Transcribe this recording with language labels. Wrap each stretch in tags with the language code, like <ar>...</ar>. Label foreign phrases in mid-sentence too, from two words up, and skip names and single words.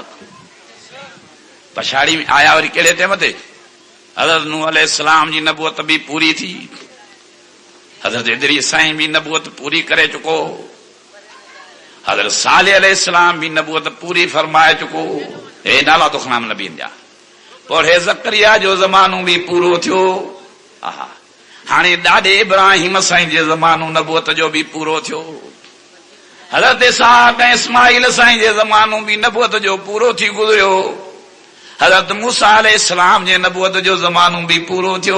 <sd>पछाड़ी में आया वरी कहिड़े टाइम ते? हज़रत नूह अलैहिस्सलाम जी नबूअत बि पूरी थी, हज़रत इदरीस साईं बि नबूअत पूरी करे चुको, हज़रत सालेह अलैहिस्सलाम बि नबूअत पूरी फरमाए चुको। हे नाला तो खणाम नबीन जा। और हे ज़करिया जो ज़मानो भी पूरो थियो। हाणे ॾाढे इब्राहिम साईं जे ज़मानो नबूअत जो भी पूरो थियो। हज़रत इसहाक़ ऐं इस्माइल साईं जे ज़मानो भी नबूअत जो पूरो थी गुज़रियो। हज़रत मूसा अलैहिस्सलाम जे नबूअत जो ज़मानो भी पूरो थियो।</sd>